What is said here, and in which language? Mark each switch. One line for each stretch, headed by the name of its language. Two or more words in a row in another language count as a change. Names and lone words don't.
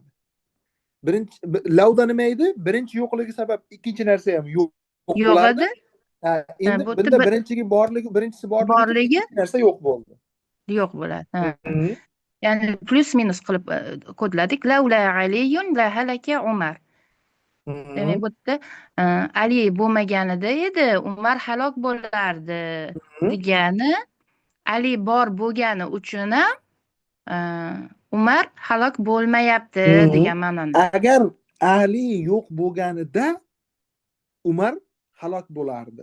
Uzbek: Lavda nima edi? Birinchi yo'qligi sabab ikkinchi narsa ham yo'q bo'ladi. Endi bunda birinchisi borligi, ikkinchi narsa yo'q bo'ldi. Yo'q bo'ladi. Ya'ni plus minus qilib kodladik.
Arabic: لولا علي لهلك عمر.
Uzbek: Demak, bu yerda Ali bo'lmaganida edi, Umar halok bo'lardi degani, Ali bor bo'lgani uchun ham Umar halok bo'lmayapti degan ma'noda. Agar Ali yo'q bo'lganida Umar halok bo'lardi.